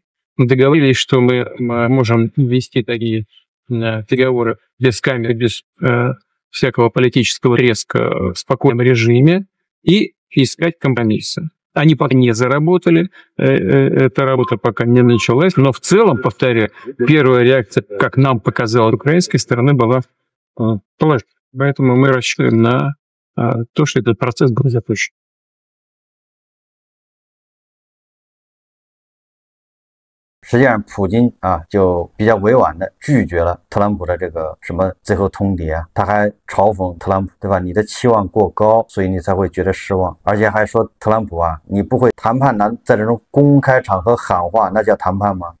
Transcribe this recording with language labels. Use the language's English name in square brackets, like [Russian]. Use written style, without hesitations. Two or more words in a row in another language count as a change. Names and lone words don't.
[Russian] Мы договорились, что мы можем вести такие переговоры без камер, без всякого политического риска, в спокойном режиме и искать компромиссы. Они пока не заработали, эта работа пока не началась, но в целом, повторяю, первая реакция, как нам показалось, украинской стороны была положительной. Поэтому мы рассчитываем на то, что этот процесс будет запущен. [Chinese] 实际上，普京啊就比较委婉的拒绝了特朗普的这个什么最后通牒啊，他还嘲讽特朗普，对吧？你的期望过高，所以你才会觉得失望，而且还说特朗普啊，你不会谈判难，在这种公开场合喊话，那叫谈判吗？